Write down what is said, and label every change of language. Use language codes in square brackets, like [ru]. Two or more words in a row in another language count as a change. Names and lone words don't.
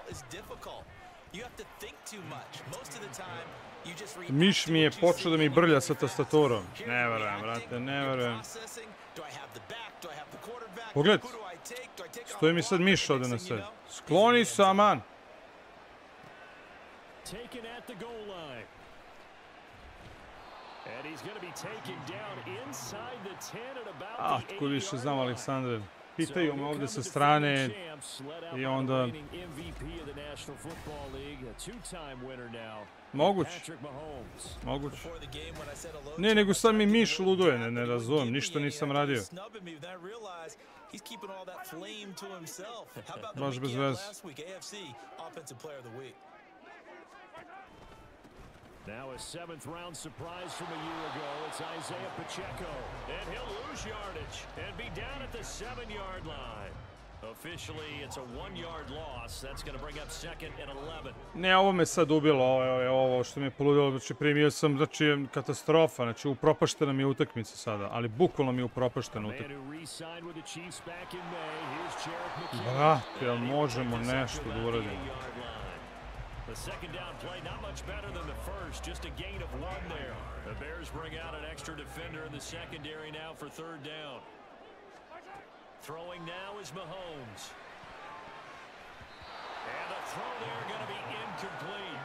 [sr] Miš mi je počeo da mi brlja sa tastaturom. Ne verujem, brate, ne verujem. Pogledajte, stoji mi sad miš ovde na sred. Skloni se, aman. [en] Taken at the goal line. And he's going to be taken down inside the 10 at about the 8. [sr] Tko više znam Aleksandre. Pitaju me ovde sa strane i onda... Moguće. Moguće. Ne, nego sad mi miš luduje, ne razumem, ništa nisam radio. Baš bez veze. [en] Now a 7th round surprise from a year ago. It's Isaiah Pacheco. And he'll lose yardage and be down at the 7-yard line. Officially, it's a 1-yard loss. That's going to bring up 2nd and 11. [sr] Ne, ovo me sad ubilo, ovo što mi je poludilo, znači primio sam, znači katastrofa, znači upropaštena mi je utakmica sada, ali bukvalno mi je upropaštena utakmica. Brate, jel možemo nešto da uradimo? [en] The second down play, not much better than the first, just a gain of 1 there. The Bears bring out an extra defender in the secondary now for 3rd down. Throwing now is Mahomes. And the throw there going to be incomplete.